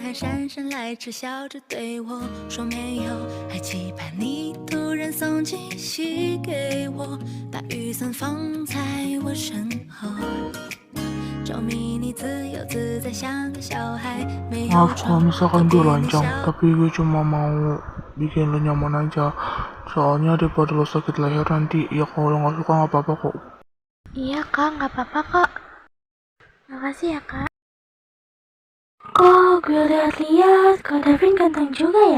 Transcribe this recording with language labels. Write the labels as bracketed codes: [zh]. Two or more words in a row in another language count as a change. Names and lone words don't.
[zh] 还姗姗来迟，笑着对我说没有，还期盼你突然送惊喜给我，把雨伞放在我身后，着迷你自由自在像个小孩，没有 [id] Maaf 床 kalau misalkan gue lancang, tapi gue cuma mau bikin lo nyaman aja. Soalnya daripada lo sakit leher nanti, ya kalau lo gak suka gak apa-apa kok. Iya kak, gak apa-apa kok. Makasih ya kak. Kok gue lihat-lihat, kak Davin ganteng juga ya?